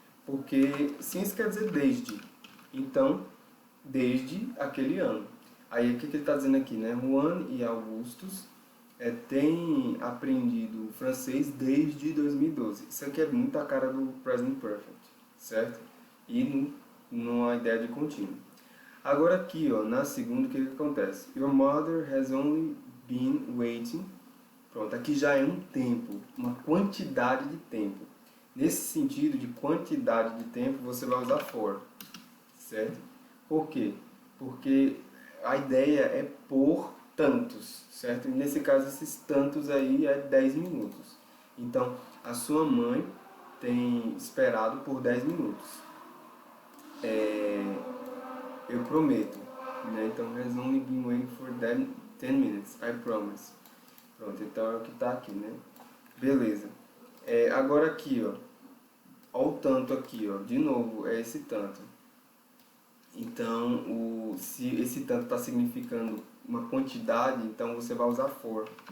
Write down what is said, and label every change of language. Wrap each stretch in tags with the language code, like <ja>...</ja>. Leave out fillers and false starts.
<pt>Porque since quer dizer desde. Então, desde aquele ano. Aí o que ele está dizendo aqui, né? Juan e Augustus têm aprendido francês desde 2012. Isso aqui é muito a cara do Present Perfect, certo? E numa ideia de contínuo. Agora aqui, ó, na segunda, o que acontece?</pt> <en>Your mother has only been waiting.</en> <pt>Pronto, aqui já é um tempo, uma quantidade de tempo. Nesse sentido de quantidade de tempo, você vai usar for, certo? Por quê? Porque a ideia é por tantos, certo? E nesse caso, esses tantos aí é 10 minutos. Então, a sua mãe tem esperado por 10 minutos. Eu prometo, né? Então,</pt> <en>has only been waiting for 10 minutes, I promise.</en> <pt>Pronto, então é o que está aqui, né? Beleza. Agora aqui, ó. Olha o tanto aqui, ó. De novo, é esse tanto. Então, se esse tanto está significando uma quantidade, então você vai usar for.</pt>